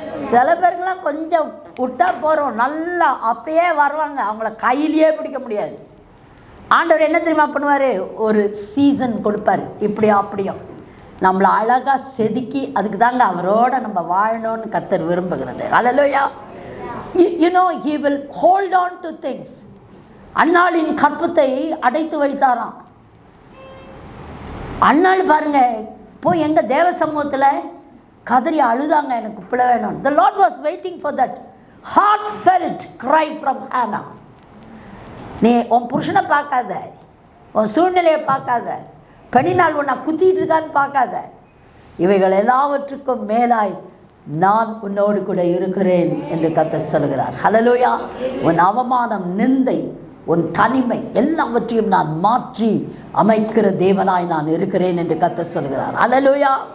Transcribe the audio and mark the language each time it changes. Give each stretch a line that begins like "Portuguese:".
Tamil: சில பேருக்கெல்லாம் கொஞ்சம் விட்டா போகிறோம், நல்லா அப்படியே வருவாங்க, அவங்கள கையிலேயே பிடிக்க முடியாது. ஆண்டவர் என்ன தெரியுமா பண்ணுவார், ஒரு சீசன் கொடுப்பார், இப்படியோ அப்படியோ நம்மளை அழகாக செதுக்கி, அதுக்கு தாங்க அவரோட நம்ம வாழணும்னு கர்த்தர் விரும்புகிறது. ஹல்லேலூயா.
English: You know, he will hold on to things.
Tamil: அன்னாளின் கற்பத்தை அடைத்து வைத்தாராம். அன்னாள் பாருங்க, போய் எங்கள் தேவ சமூகத்தில் கதறி அழுதாங்க, எனக்கு பிள்ளை வேணும்.
English: The Lord was waiting for that heartfelt cry from Hannah.
Tamil: நீ உன் புருஷனை பார்க்காத, உன் சூழ்நிலையை பார்க்காத, பெண்ணினால் உன்னை குத்திட்டு இருக்கான்னு பார்க்காத, இவைகள் எல்லாவற்றுக்கும் மேலாய் நான் உன்னோடு கூட இருக்கிறேன் என்று கர்த்தர் சொல்கிறார். ஹல்லேலூயா. உன் அவமானம், நிந்தை, உன் தனிமை எல்லாவற்றையும் நான் மாற்றி அமைக்கிற தேவனாய் நான் இருக்கிறேன் என்று கர்த்தர் சொல்கிறார். ஹல்லேலூயா.